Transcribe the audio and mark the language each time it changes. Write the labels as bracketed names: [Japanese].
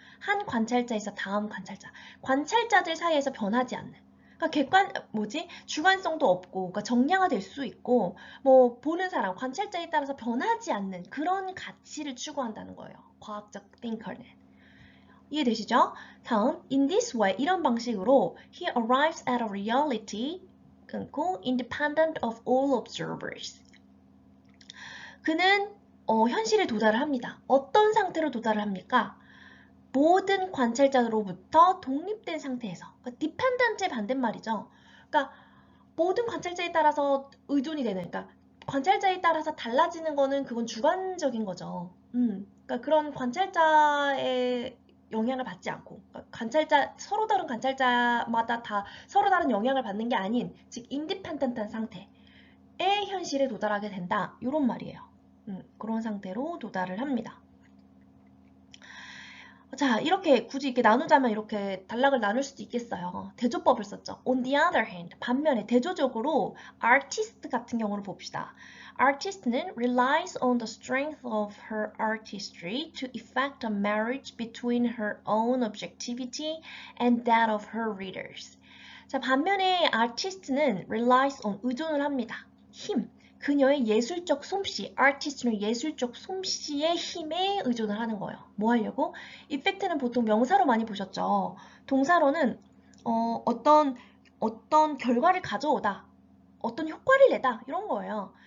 [Korean] 한 관찰자에서 다음 관찰자, 관찰자들 사이에서 변하지 않는. 그러니까 주관성도 없고, 그러니까 정량화될 수 있고, 뭐 보는 사람, 관찰자에 따라서 변하지 않는 그런 가치를 추구한다는 거예요. 과학적 thinker는. 이해되시죠? 다음, [English] in this way, [Korean] 이런 방식으로 [English] he arrives at a reality, [Korean] 끊고, [English] independent of all observers. [Korean] 그는 현실에 도달을 합니다. 어떤 상태로 도달을 합니까? 모든 관찰자로부터 독립된 상태에서. 그러니까 dependent의 반대말이죠. 그러니까 모든 관찰자에 따라서 의존이 되는, 그러니까 관찰자에 따라서 달라지는 거는 그건 주관적인 거죠. 그러니까 그런 관찰자의 영향을 받지 않고, 그러니까 서로 다른 관찰자마다 다 서로 다른 영향을 받는 게 아닌, 즉 인디펜던트한 상태의 현실에 도달하게 된다. 이런 말이에요. 그런 상태로 도달을 합니다. 자, 이렇게 굳이 이렇게 나누자면 이렇게 단락을 나눌 수도 있겠어요. 대조법을 썼죠. [English] On the other hand, [Korean] 반면에 대조적으로 artist 같은 경우를 봅시다. [English] artist는 relies on the strength of her artistry to effect a marriage between her own objectivity and that of her readers. [Korean] 자, 반면에 artist는 [English] relies on [Korean] 의존을 합니다. 힘, 그녀의 예술적 솜씨, artist는 예술적 솜씨의 힘에 의존을 하는 거예요. 뭐 하려고? effect는 보통 명사로 많이 보셨죠. 동사로는 어떤 결과를 가져오다, 어떤 효과를 내다 이런 거예요.